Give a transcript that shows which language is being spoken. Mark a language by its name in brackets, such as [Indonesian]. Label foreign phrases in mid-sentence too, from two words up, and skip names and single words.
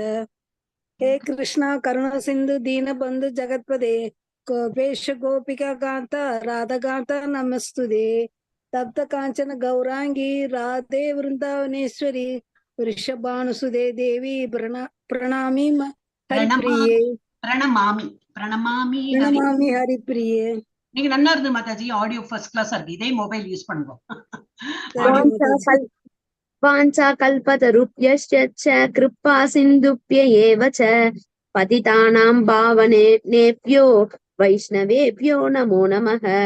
[Sanskrit] हे कृष्ण करुणा सिन्धु दीन बन्धु जगत्पते गोपेश गोपिका कान्त राधा कान्त नमस्तुते तप्त काञ्चन गौराङ्गि राधे वृन्दावनेश्वरि वृषभानुसुते देवि प्रणमि हरिप्रिये. प्रणमामि हरिप्रिये. [Tamil] நீங்க நல்லா இருந்து மாதாஜி, ஆடியோ [English] first class [Tamil] இருக்கு. இதே [English] mobile use [Tamil] பண்ணுங்க. [Sanskrit] वाञ्छा कल्पतरुभ्यश्च कृपा सिन्धुभ्य एव च पतितानां पावनेभ्यो वैष्णवेभ्यो नमो नमः.